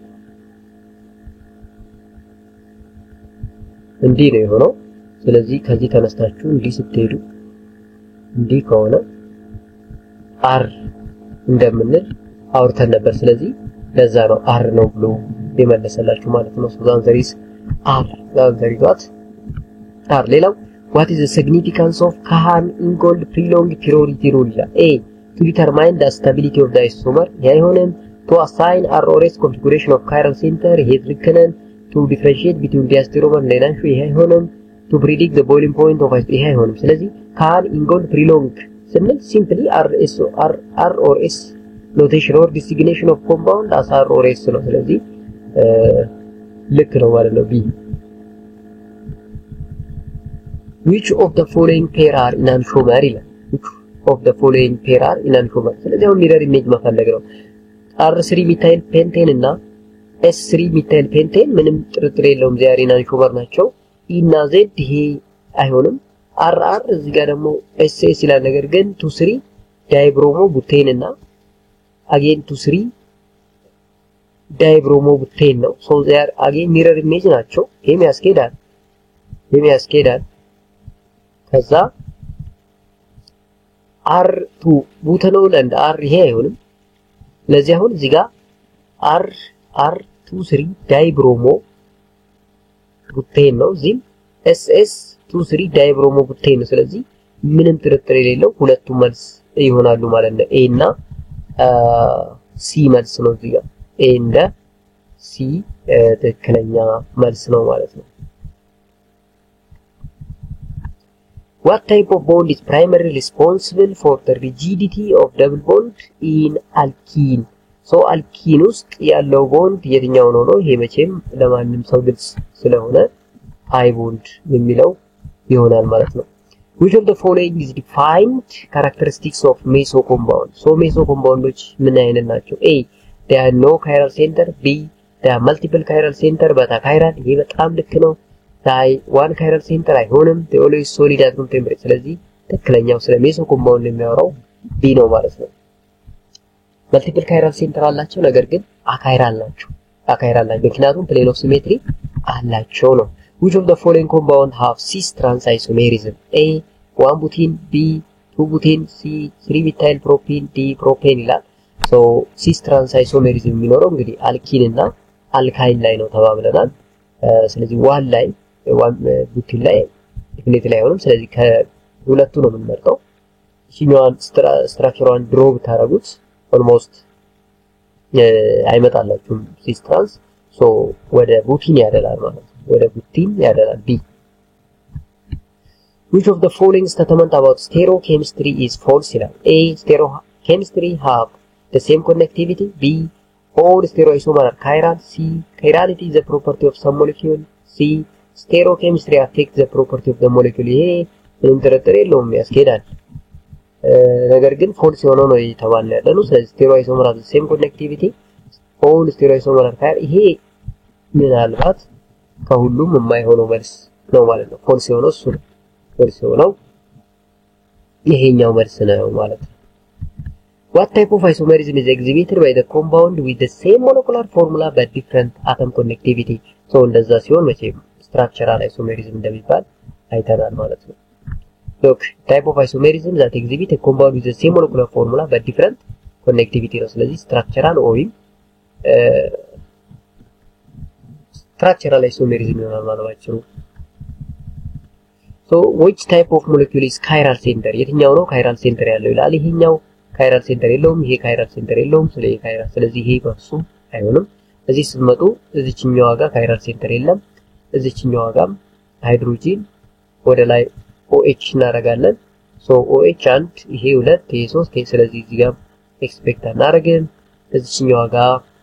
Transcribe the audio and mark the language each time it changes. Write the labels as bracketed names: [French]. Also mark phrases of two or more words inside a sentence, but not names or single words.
[Amharic] እንዲህ ነው የሆነው ስለዚህ ከዚህ ተነስታችሁ እንዲህ ስትሄዱ እንዲህ ከሆነ አር እንደምንል አውርተን ነበር ስለዚህ ለዛ ነው አር ነው ብሎ የመለሰላችሁ ማለት ነው ሱዛን ዘሪስ አር ዛን ዘሪቷት R ሌላው [English] what is the significance of Kahan-Ingold prolonged priority rule? A to determine the stability of the isomer አይሆንም to assign R or S configuration of chiral center [Amharic] ይሄ ትክክል [English] to differentiate between diastereomer and [Amharic] ሌላኛው ይሄ አይሆንም [English] to predict the boiling point of [Amharic] ይሄ አይሆንም ስለዚህ [English] Kahan-Ingold prolonged ስንል simply R or S notation or designation of compound as R or S [Amharic] ነው ስለዚህ ልክ ነው ማለት ነው B [English] which of the following pair are enantiomer [Amharic] ይላል [English] which of the following pair are enantiomer [Amharic] ስለዚህ አሁን [English] mirror image [Amharic] መፈለግ ነው R3 [English] methyl pentene [Amharic] እና S3 [English] methyl pentene [Amharic] ምንም ጥርጥር የለውም ዚያር enantiomer ናቸው E እና Z ይሄ አይሆንም RR እዚህ ጋር ደግሞ SS ይላል ነገር ግን 2 3 [English] dibromo butane [Amharic] እና again 2 3 [English] dibromo butane [Amharic] ነው [English] so they are again mirror image [Amharic] ናቸው ይሄም ያስኬዳል ከዛ R2 ቡተኖል and R ይሄ አይሆንም ለዚህ አሁን እዚህ ጋር R23 [English] dibromo butane [Amharic] ነው እዚህ SS23 [English] dibromo butane [Amharic] ነው ስለዚህ ምንም ጥርጥር የሌለው ሁለቱም መልስ ይሆናሉ ማለት ነው A እና C መልስ ነው እዚህ ጋር A እና C ትክክለኛ መልስ ነው ማለት ነው [English] What type of bond is primarily responsible for the rigidity of double bond in alkene? So alkene [Amharic] ውስጥ ያለው ቦንድ የትኛው ነው ይሄ መቼም ለማንም ሰው ግልጽ ስለሆነ [English] high bond [Amharic] የሚለው ይሆናል ማለት ነው [English] Which of the following is defined characteristics of meso compound? So meso compounds [Amharic] ምን አይነት ናቸው? [English] A. They are no chiral center. B. They are multiple chiral center but a chiral [Amharic] ይሄ በጣም ልክ ነው [English] one chiral center አይሆንም they always solid at room temperature [Amharic] ስለዚህ ትክክለኛው ስለ ሜሶ ኮምፓውንድ የሚያወራው B ነው ማለት ነው [English] multiple chiral center [Amharic] አላቸው ነገር ግን አካይራል ናቸው ምክንያቱም [English] plane of symmetry [Amharic] አላቸው ነው which [English] of the following compound have cis trans isomerism A 1 butene B 2 butene C [Amharic] 3 methyl propene D propane ይላል [English] so cis trans isomerism [Amharic] የሚኖረው እንግዲህ አልኪን እና አልካይን ላይ ነው ተባብለናል ስለዚህ ዋን ላይ ቡቲን ላይ ዲፊኒት ላይ ሆኖም ስለዚህ ከሁለቱ ነው የምንመርጠው እሺኛዋን ስትራክቸሯን ድሮብ ታረጉት ኦልሞስት አይመጣላችሁም ሲስትራንስ ሶ ወደ ቡቲን ያደላል ማለት ነው ወደ ቡቲን ያደላል B [English] Which of the following statement about stereochemistry is false ይላል A stereochemistry have the same connectivity B all stereoisomer are chiral C chirality is a property of some molecule C stereochemistry affects the property of the molecule [Amharic] ይሄ ምንም ጥርጥር የለውም ያስኬዳል ነገር ግን ፎልስ የሆነው ነው የተባለ ያለው ስለዚህ [English] stereoisomer have the same connectivity all stereoisomer are chiral [Amharic] ይሄ ምናልባት ከሁሉም የማይሆነው መልስ ነው ማለት ነው ፎልስ የሆነው እሱ ነው ፎልስ የሆነው ይሄኛው መልስ ነው ማለት ነው [English] What type of isomerism is exhibited by the compound with the same molecular formula but different atom connectivity? So [Amharic] እንደዛ ሲሆን መቼም [English] structural isomerism [Amharic] እንደሚባል አይተናል ማለት ነው [English] Look, type of isomerism that exhibit a compound with the same molecular formula but different connectivity [Amharic] ነው ስለዚህ [English] structural ወይም structural isomerism [Amharic] ይሆናል ማለት ነው [English] So which type of molecule is chiral center? [Amharic] የትኛው ነው [English] chiral center [Amharic] ያለው ይላል ይሄኛው [English] chiral center [Amharic] የለውም ይሄ [English] chiral center [Amharic] የለውም ስለዚህ ይሄ በሱ አይሆንም እዚህ ስትመጡ እዚህኛው ጋር [English] chiral center [Amharic] የለም እዚህኛው ጋር ሃይድሮጂን ወደ ላይ OH እናደርጋለን so OH 1 ይሄ 2 ይሄ 3 ይሄ ስለዚህ እዚህ ጋር ኤክስፔክት እናደርግን እዚህኛው ጋር